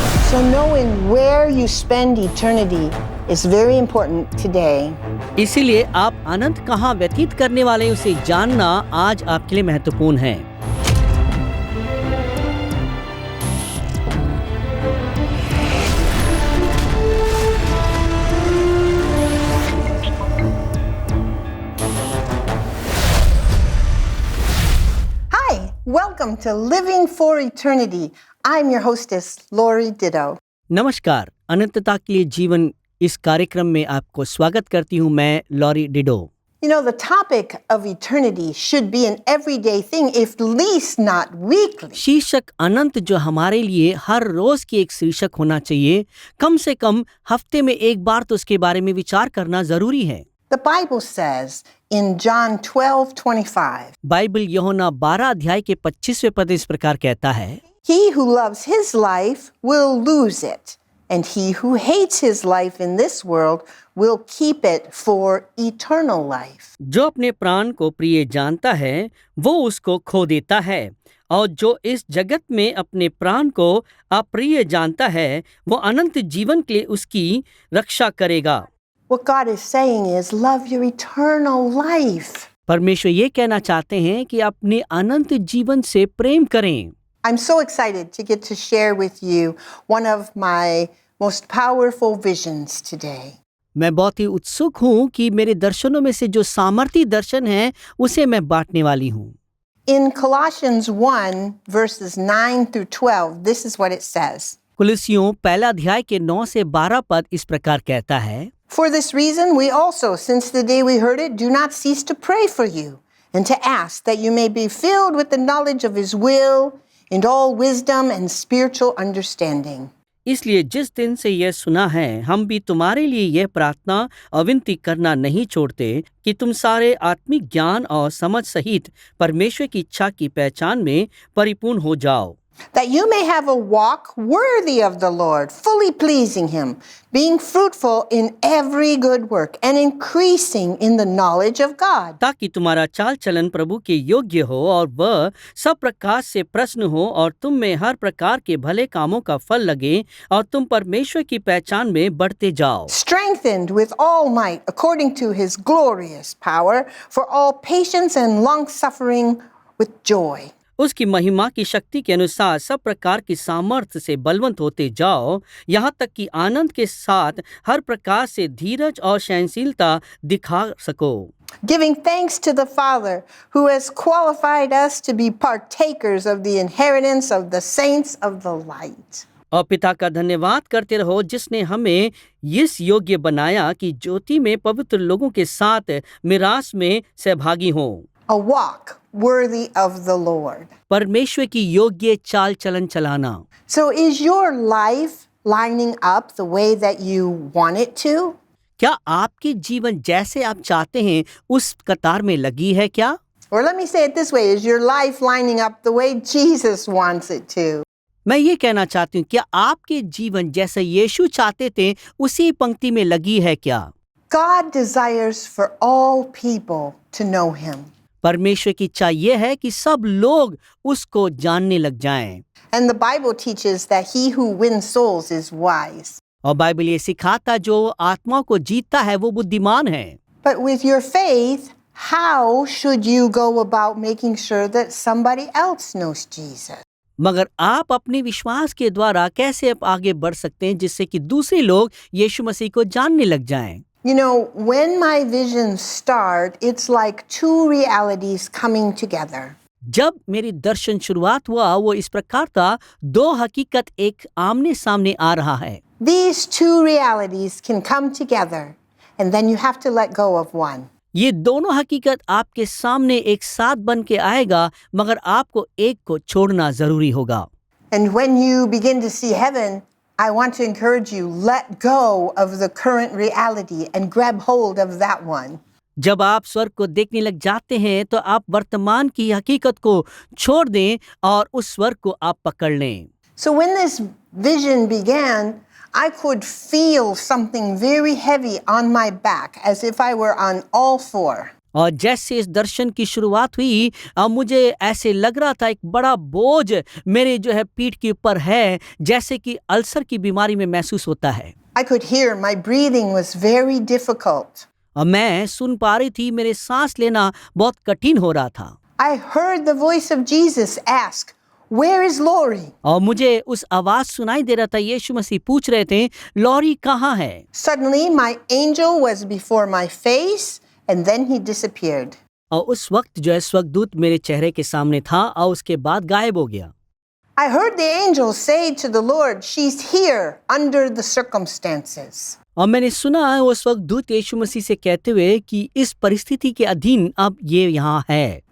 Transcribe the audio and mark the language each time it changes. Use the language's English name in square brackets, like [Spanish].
[English] So knowing where you spend eternity is very important today. [Hindi] इसीलिए आप अनंत कहाँ व्यतीत करने वाले हैं उसे जानना आज आपके लिए महत्वपूर्ण है। [English] Hi, welcome to Living for Eternity. I'm your hostess, Lori Ditto. [Hindi] नमस्कार, अनंतता के लिए जीवन इस कार्यक्रम में आपको स्वागत करती हूँ। मैं lorry डिडो। [English] You know, the topic of eternity should be an everyday thing, if least not weekly. [Hindi] शीर्षक अनंत जो हमारे लिए हर रोज की एक शीर्षक होना चाहिए, कम से कम हफ्ते में एक बार तो उसके बारे में विचार करना जरूरी है। [English] The Bible says in John 12:25, [Hindi] Bible यूहन्ना 12 अध्याय के 25वें पद इस प्रकार कहता है, [English] He who loves his life will lose it, and he who hates his life in this world will keep it for eternal life. [Hindi] जो अपने प्राण को प्रिय जानता है वो उसको खो देता है, और जो इस जगत में अपने प्राण को अप्रिय जानता है वो अनंत जीवन के लिए उसकी रक्षा करेगा। [English] What God is saying is love your eternal life. [Hindi] परमेश्वर ये कहना चाहते हैं कि अपने अनंत जीवन से प्रेम करें। [English] I'm so excited to get to share with you one of my most powerful visions today. [Hindi] मैं बहुत ही उत्सुक हूँ कि मेरे दर्शनों में से जो सामर्थी दर्शन है उसे मैं बांटने वाली हूँ। [English] In Colossians 1 verses 9 through 12, this is what it says. [Hindi] कुलुस्सियों पहला अध्याय के 9 से 12 पद इस प्रकार कहता है, [English] For this reason, we also, since the day we heard it, do not cease to pray for you and to ask that you may be filled with the knowledge of His will and all wisdom and spiritual understanding. [Hindi] इसलिए जिस दिन से यह सुना है हम भी तुम्हारे लिए यह प्रार्थना और विनती करना नहीं छोड़ते कि तुम सारे आत्मिक ज्ञान और समझ सहित परमेश्वर की इच्छा की पहचान में परिपूर्ण हो जाओ, [English] That you may have a walk worthy of the Lord, fully pleasing Him, being fruitful in every good work and increasing in the knowledge of God. [Hindi] ताकि तुम्हारा चाल चलन प्रभु के योग्य हो और वह सब प्रकार से प्रसन्न हो और तुम में हर प्रकार के भले कामों का फल लगे और तुम परमेश्वर की पहचान में बढ़ते जाओ, [English] Strengthened with all might according to His glorious power, for all patience and long suffering with joy. [Hindi] उसकी महिमा की शक्ति के अनुसार सब प्रकार की सामर्थ्य से बलवंत होते जाओ, यहाँ तक कि आनंद के साथ हर प्रकार से धीरज और सहनशीलता दिखा सको, [English] Giving thanks to the Father who has qualified us to be partakers of the inheritance of the saints of the light. [Hindi] और पिता का धन्यवाद करते रहो जिसने हमें इस योग्य बनाया कि ज्योति में पवित्र लोगों के साथ मिरास में सहभागी हों। [English] A walk worthy of the Lord. [Hindi] परमेश्वर की योग्य चाल चलन चलाना। [English] So is your life lining up the way that you want it to? [Hindi] क्या आपकी जीवन जैसे आप चाहते हैं उस कतार में लगी है क्या? [English] Or let me say it this way, is your life lining up the way Jesus wants it to? [Hindi] मैं ये कहना चाहती हूँ, क्या आपके जीवन जैसा यीशु चाहते थे उसी पंक्ति में लगी है क्या? [English] God desires for all people to know Him. [Hindi] परमेश्वर की इच्छा ये है कि सब लोग उसको जानने लग जाएं। [English] And the Bible teaches that he who wins souls is wise. [Hindi] और बाइबल ये सिखाता जो आत्मा को जीतता है वो बुद्धिमान है। [English] But with your faith, how should you go about making sure that somebody else knows Jesus? [Hindi] मगर आप अपने विश्वास के द्वारा कैसे आप आगे बढ़ सकते हैं जिससे कि दूसरे लोग यीशु मसीह को जानने लग जाएं? [English] You know, when my visions start, it's like two realities coming together. [Hindi] जब मेरी दर्शन शुरुआत हुआ वो इस प्रकार था, दो हकीकत एक आमने सामने आ रहा है। [English] These two realities can come together, and then you have to let go of one. [Hindi] ये दोनों हकीकत आपके सामने एक साथ बन के आएगा, मगर आपको एक को छोड़ना जरूरी होगा। [English] And when you begin to see heaven, I want to encourage you, let go of the current reality and grab hold of that one. [Hindi] जब आप स्वर्ग को देखने लग जाते हैं तो आप वर्तमान की हकीकत को छोड़ दें और उस स्वर्ग को आप पकड़ लें। [English] So when this vision began, I could feel something very heavy on my back as if I were on all four. [Hindi] और जैसे इस दर्शन की शुरुआत हुई, मुझे ऐसे लग रहा था एक बड़ा बोझ मेरे जो है पीठ के ऊपर है, जैसे कि अल्सर की बीमारी में महसूस होता है। [English] I could hear my breathing was very difficult. [Hindi] और मैं सुन पा रही थी, मेरे सांस लेना बहुत कठिन हो रहा था। [English] I heard the voice of Jesus ask, "Where is Lori?" [Hindi] और मुझे उस आवाज सुनाई दे रहा था, यीशु मसीह पूछ रहे थे, लॉरी कहाँ है? [English] Suddenly, my angel was before my face, and then he disappeared. [Hindi] और उस वक्त जो है स्वर्गदूत मेरे चेहरे के सामने था और उसके बाद गायब हो गया। [English] I heard the angel say to the Lord, "She's here under the circumstances." [Hindi] और मैंने सुना वो स्वर्गदूत यीशु मसीह से कहते हुए कि इस परिस्थिति के अधीन अब ये यहाँ है।